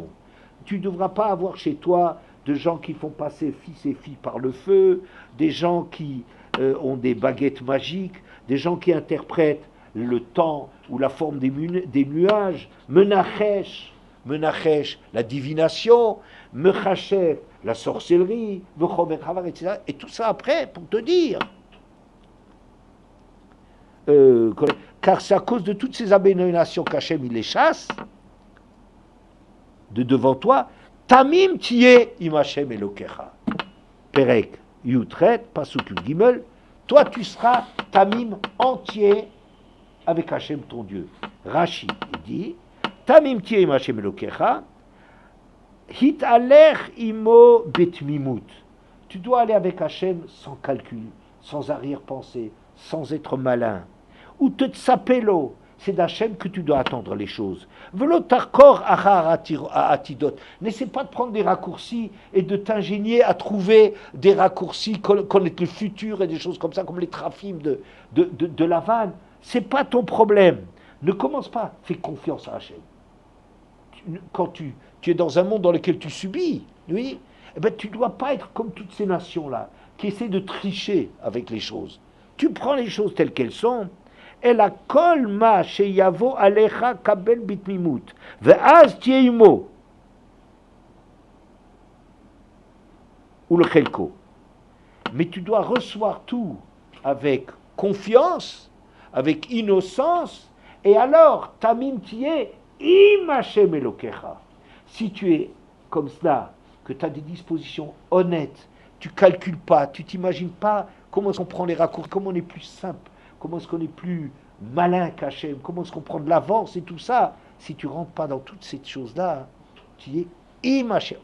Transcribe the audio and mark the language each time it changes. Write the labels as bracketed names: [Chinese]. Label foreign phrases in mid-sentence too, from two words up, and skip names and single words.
[French] Tu ne devras pas avoir chez toi de gens qui font passer fils et filles par le feu, des gens qui ont des baguettes magiques, des gens qui interprètent le temps ou la forme des nuages, Menachesh, la divination, Mechachef, la sorcellerie, etc. Et tout ça après pour te dire. Car c'est à cause de toutes ces abominations qu'Hachem il les chasse de devant toi. [Hebrew] תמים תהיה עם השם אלוקיך. פרק יח, פסוק ג. [French] Toi tu seras tamim entier avec Hashem ton Dieu. Rashi dit [Hebrew] תמים תהיה עם השם אלוקיך. התהלך עמו בתמימות. [French] Tu dois aller avec Hashem sans calcul, sans arrière-pensée, sans être malin. [Hebrew] ותצפה לו, [French] c'est d'Hachem que tu dois attendre les choses. [Hebrew] ולא תחקור אחר עתידות. [French] N'essaie pas de prendre des raccourcis et de t'ingénier à trouver des raccourcis, connaître le futur et des choses comme ça, comme les trafims de la vanne. C'est pas ton problème. Ne commence pas. Fais confiance à Hachem. Quand tu es dans un monde dans lequel tu subis, oui, eh ben, tu ne dois pas être comme toutes ces nations-là, qui essaient de tricher avec les choses. Tu prends les choses telles qu'elles sont. [Hebrew] אלא כל מה שיבוא עליך קבל בתמימות, ואז תהיה עמו ולחלקו. [French] Mais tu dois recevoir tout avec confiance, avec innocence, et alors, [Hebrew] תמים תהיה עם השם אלוקיך. [French] Si tu es comme cela, que tu as des dispositions honnêtes, tu ne calcules pas, tu ne t'imagines pas comment est-ce qu'on prend les raccourcis, comment on est plus simple, comment est-ce qu'on est plus malin qu'Hachem, comment est-ce qu'on prend de l'avance et tout ça. Si tu ne rentres pas dans toutes ces choses-là, tu es [Hebrew] עם השם.